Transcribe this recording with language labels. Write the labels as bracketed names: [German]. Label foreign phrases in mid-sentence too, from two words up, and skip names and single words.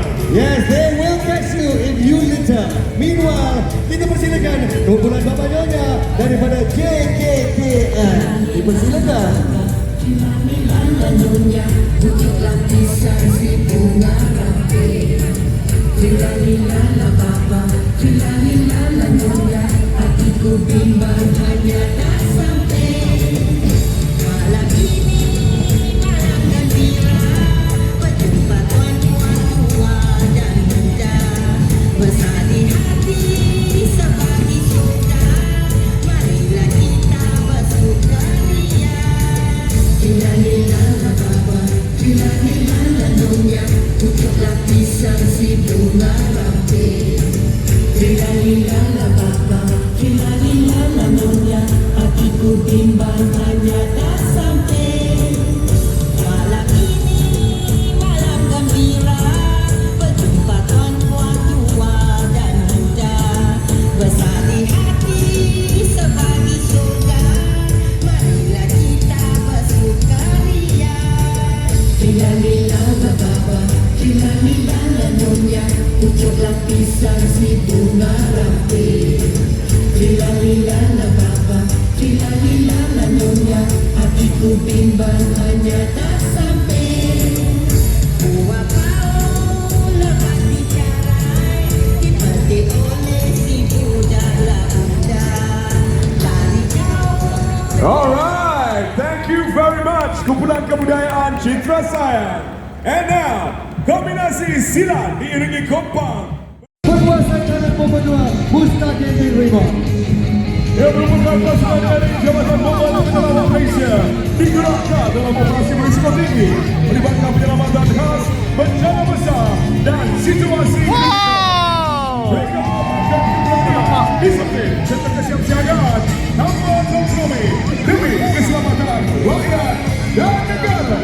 [English] Yes, they will catch you if you litter. Meanwhile, [Malay] kita persilakan kumpulan Bapa Nyonya daripada JKKN. Dipersilakan. La la la la, hatiku bimbang hanya tak sampai. Malam ini malam gembira, berjumpa tuan-tuan tua dan muda, bersari hati sebagi surga. Marilah kita bersukaria. Lila la baba, lila la nyonya, untuklah pisang si bunga rampai. Lila la baba, lila la nyonya, hatiku bimbang hanya tak sampai. Malam ini malam gembira, berjumpa tuan-tuan tua dan muda, bersari hati sebagi surga. Marilah kita bersukaria. Lila la baba, lila la nyonya, untuklah pisang si bunga rampai. Lila la baba, lila la nyonya, hatiku bimbang hanya tak sampai. Buah kau lepas dicarai, dipetik oleh si budak labuda. Lari jauh. [English] Alright, thank you very much Kumpulan Kebudayaan Citra Sayang. And now, [Malay] kombinasi silat diiringi kompang Penguasa kanan pemenua Mustaqim Rima. yang merupakan pasukan dari Jabatan Bomba Penyelamat Malaysia digerakkan dalam operasi berisiko tinggi melibatkan penyelamatan khas, bencana besar dan situasi mereka mengamalkan keberanian, disiplin serta kesiapsiagaan tanpa kompromi demi keselamatan rakyat dan negara.